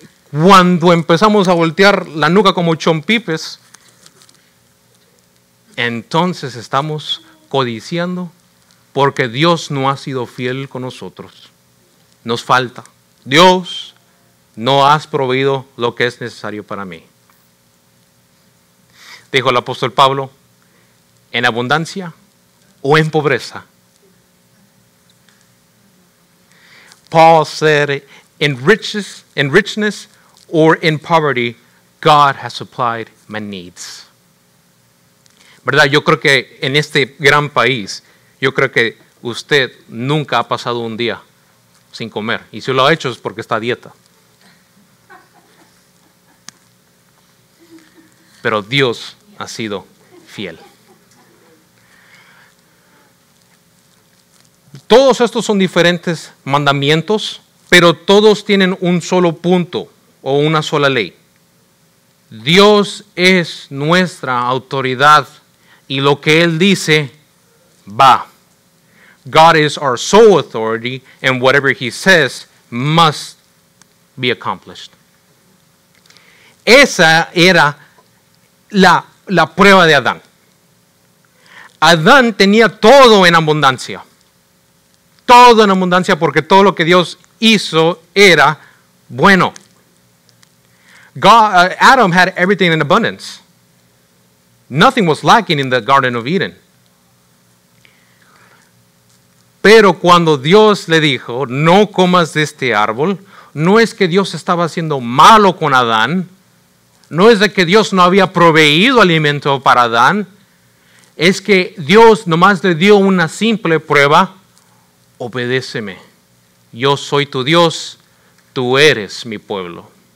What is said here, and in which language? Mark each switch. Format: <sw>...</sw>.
<es>Cuando empezamos a voltear la nuca como chompipes, entonces estamos codiciando porque Dios no ha sido fiel con nosotros. Nos falta. Dios, no has proveído lo que es necesario para mí. Dijo el apóstol Pablo, en abundancia o en pobreza.</es> <en>Paul said, in richness or in poverty, God has supplied my needs.</en> <es>¿Verdad? Yo creo que en este gran país, yo creo que usted nunca ha pasado un día sin comer. Y si lo ha hecho es porque está a dieta. Pero Dios ha sido fiel. Todos estos son diferentes mandamientos, pero todos tienen un solo punto o una sola ley. Dios es nuestra autoridad y lo que Él dice va.</es> <en>God is our sole authority and whatever He says must be accomplished.</en> <es>Esa era la prueba de Adán. Adán tenía todo en abundancia. Todo en abundancia porque todo lo que Dios hizo era bueno.</es> <en>Adam had everything in abundance. Nothing was lacking in the Garden of Eden.</en> <es>Pero cuando Dios le dijo, no comas de este árbol, no es que Dios estaba haciendo malo con Adán, no es de que Dios no había proveído alimento para Adán, es que Dios nomás le dio una simple prueba: obedéceme, yo soy tu Dios, tú eres mi pueblo.</es>